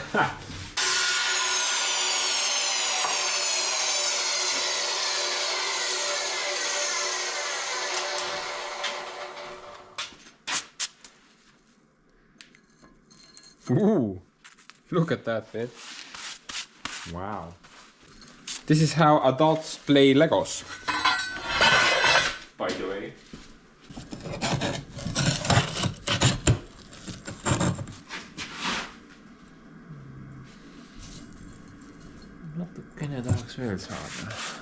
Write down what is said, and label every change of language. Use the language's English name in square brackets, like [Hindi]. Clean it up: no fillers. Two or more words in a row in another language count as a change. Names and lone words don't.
[English] Ooh, look at that bit. Wow. This is how adults play Legos, by the way. [Estonian] Natukene tahaks veel saada.